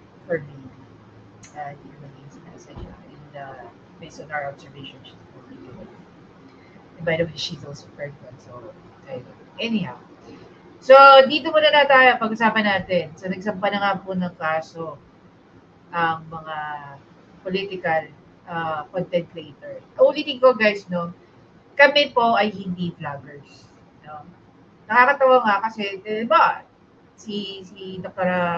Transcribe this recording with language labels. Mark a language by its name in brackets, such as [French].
[English] For me, [Filipino] hindi naman yung sinasa siya. [English] And based on our observation, she's really good. And by the way, she's also pregnant. So, anyhow. [Filipino] So, dito muna na tayo. Pag-usapan natin. So, nagsampa na nga po ng kaso ang mga political content creator. Ulitin ko guys, no? Kami po ay hindi vloggers. No? Nakakatawa nga kasi, di ba, si Dr.